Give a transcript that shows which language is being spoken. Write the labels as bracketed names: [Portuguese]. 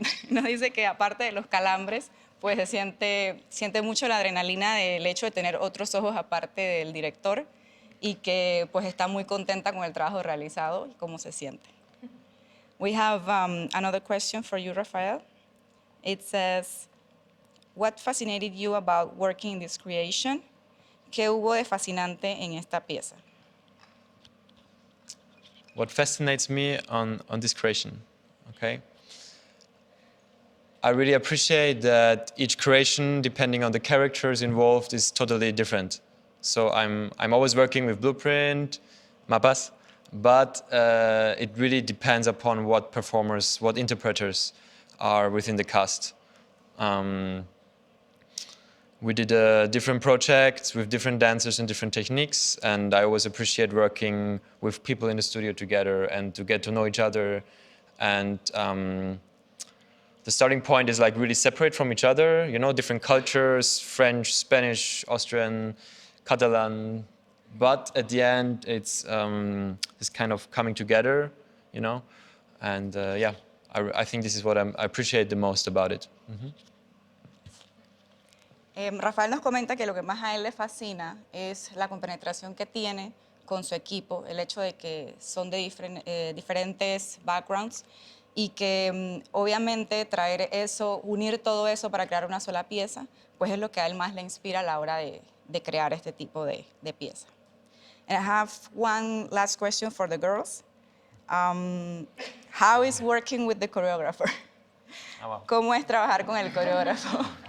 [Spanish] Nos dice que aparte de los calambres, pues siente mucho la adrenalina del hecho de tener otros ojos aparte del director y que pues está muy contenta con el trabajo realizado y cómo se siente. [English] We have another question for you, Rafael. It says, what fascinated you about working in this creation? [Spanish] ¿Qué hubo de fascinante en esta pieza? [English] What fascinates me on this creation, okay? I really appreciate that each creation, depending on the characters involved, is totally different. So I'm always working with blueprint, mapas, but it really depends upon what performers, what interpreters are within the cast. We did different projects with different dancers and different techniques, and I always appreciate working with people in the studio together and to get to know each other. And the starting point is like really separate from each other, you know, different cultures, French, Spanish, Austrian, Catalan, but at the end it's this kind of coming together, you know, and yeah, I think this is what I appreciate the most about it. [Spanish] Rafael nos comenta que lo que más a él le fascina es la compenetración que tiene con su equipo, el hecho de que son de diferentes backgrounds y que obviamente traer eso, unir todo eso para crear una sola pieza, pues es lo que a él más le inspira a la hora de crear este tipo de pieza. [English] And I have one last question for the girls. How is working with the choreographer? Oh, wow. [Spanish] ¿Cómo es trabajar con el coreógrafo?